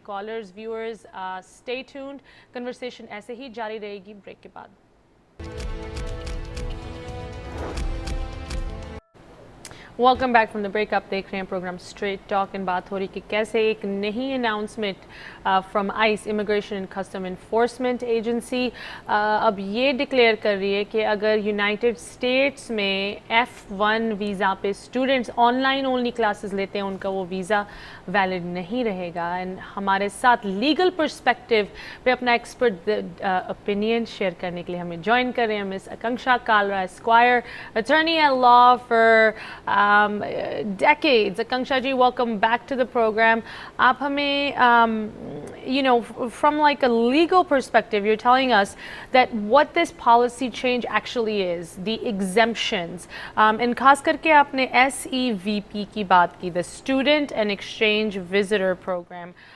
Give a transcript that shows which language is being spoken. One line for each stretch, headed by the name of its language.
English: Callers, viewers, stay tuned.
Hindi: Conversation ऐसे ही जारी रहेगी break के बाद.
English: Welcome back from the break.
Hindi: आप देख रहे हैं प्रोग्राम स्ट्रेट टॉक. एंड बात हो रही कि कैसे एक नई announcement from ice, immigration and custom enforcement agency, अब ये डिक्लेयर कर रही है कि अगर यूनाइटेड स्टेट्स में F1 वीज़ा पे स्टूडेंट्स ऑनलाइन ओनली क्लासेस लेते हैं, उनका वो वीज़ा वैलिड नहीं रहेगा. एंड हमारे साथ लीगल पर्सपेक्टिव पे अपना एक्सपर्ट ओपिनियन शेयर करने के लिए हमें ज्वाइन कर रहे हैं miss Akanksha Kalra square,
English: Attorney at law for decades. Akanksha ji, welcome back to the program.
Hindi: Aap hame,
English: from like a legal perspective, you're telling us that what this policy change actually is, the exemptions. And
Hindi: खास करके आपने
English: SEVP
Hindi: की बात की,
English: the Student and Exchange Visitor Program.